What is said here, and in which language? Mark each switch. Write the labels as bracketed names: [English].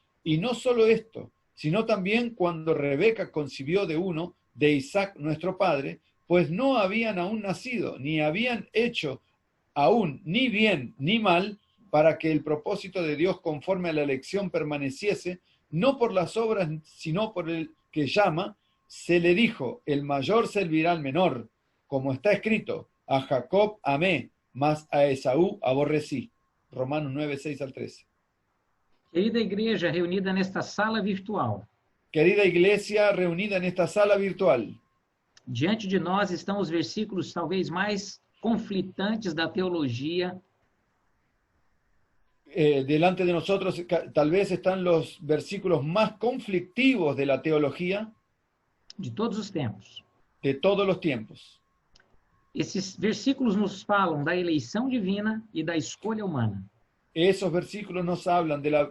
[Spanish] Y no solo esto, sino también cuando Rebeca concibió de uno, de Isaac nuestro padre, pues no habían aún nacido, ni habían hecho aún ni bien ni mal, para que el propósito de Dios conforme a la elección permaneciese, no por las obras, sino por el que llama. Se le dijo, el mayor servirá al menor, como está escrito, a Jacob amé, mas a Esaú aborrecí. Romanos 9, 6 al 13. [Portuguese] Querida igreja reunida nesta sala virtual, [Spanish] Querida iglesia reunida en esta sala virtual, [Portuguese] diante de nós estão os versículos talvez mais conflitantes da teologia, [Spanish] delante de nosotros tal vez están los versículos más conflictivos de la teología [Portuguese] de todos os tempos. [Spanish] de todos los tiempos. [Portuguese] Esses versículos nos falam da eleição divina e da escolha humana. [Spanish] Esos versículos nos hablan